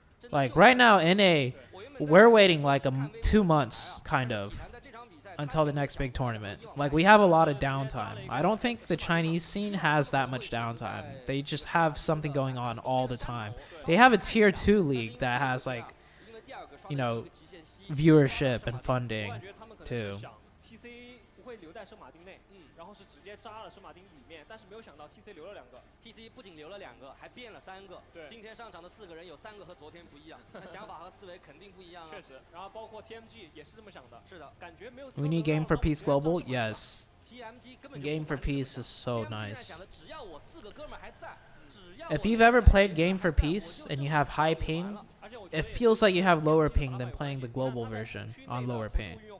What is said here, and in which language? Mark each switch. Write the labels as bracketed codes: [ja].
[en] Like right now NA, we're waiting like 2 months kind of until the next big tournament. Like we have a lot of downtime. I don't think the Chinese scene has that much downtime. They just have something going on all the time. They have a tier 2 league that has like, you know, viewership and funding too. [zh] 会留在圣马丁内，然后是直接扎了圣马丁里面，但是没有想到 TC 留了2个。 TC 不仅留了2个，还变了3个。对，今天上场的4个人有3个和昨天不一样，那想法和思维肯定不一样啊。确实，然后包括 TMG 也是这么想的。是的，感觉没有。 [en] We need game for peace global. Yes. [zh] TMG 根本 [en] Game for peace is so nice. [zh] 只要我4个哥们还在。 [en] If you've ever played Game for Peace and you have high ping, it feels like you have lower ping than playing the global version on lower ping.